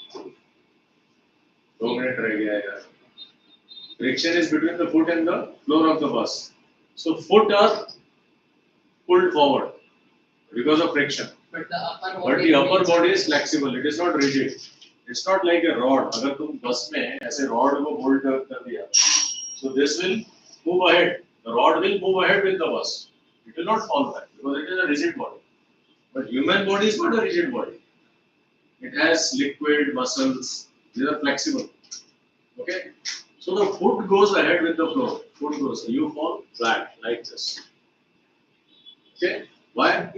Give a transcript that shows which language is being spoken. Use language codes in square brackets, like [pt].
[en] 2 minutes [hi] रह गया यार. [en] Friction is between the foot and the floor of the bus. So foot are pulled forward because of friction. But the upper body is flexible. It is not rigid. It's not like a rod. [hi] अगर तुम बस में ऐसे rod को hold कर दिया, [en] so this will move ahead. The rod will move ahead with the bus. It will not fall back because it is a rigid body. But human body is not a rigid body. It has liquid muscles. These are flexible. Okay. So the foot goes ahead with the floor. Foot goes. You fall flat like this. Okay. Why?